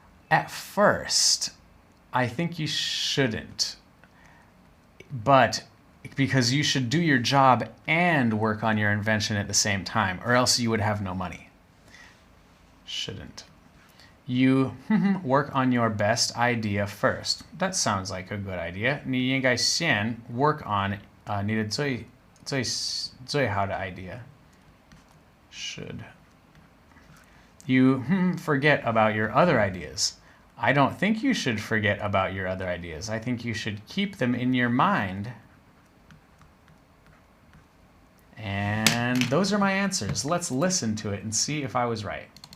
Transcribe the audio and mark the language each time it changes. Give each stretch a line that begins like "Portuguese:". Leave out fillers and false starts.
English: At first, I think you shouldn't. But because you should do your job and work on your invention at the same time, or else you would have no money. Shouldn't. You work on your best idea first. That sounds like a good idea.
Chinese: 你应该先
English: work on
Chinese: 你的最好的 idea.
English: Should. You forget about your other ideas. I don't think you should forget about your other ideas. I think you should keep them in your mind. And those are my answers. Let's listen to it and see if I was right.